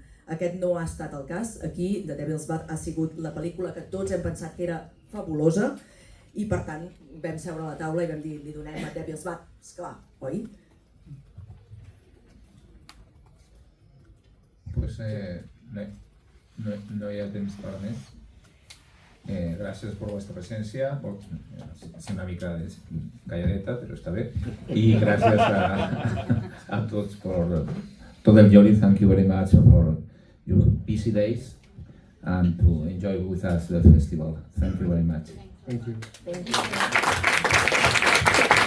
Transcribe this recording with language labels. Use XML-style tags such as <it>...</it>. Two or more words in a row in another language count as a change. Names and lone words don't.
<ca>Aquest no ha estat el cas. Aquí The Devil's Bath ha sigut la pel·lícula que tots hem pensat que era fabulosa i per tant vam seure a la taula i vam dir li donem a Devil's Bath, esclar, oi? Pues no hi ha temps per més.</ca> <es>Gracias por vuestra presencia, es</es> <ca>una mica calladeta,</ca> <es>pero está bien. Y gracias a todos por todo el jury.</es> <en>Thank you very much for your busy days and to enjoy with us the festival. Thank you very much. Thank you. Thank you.</en>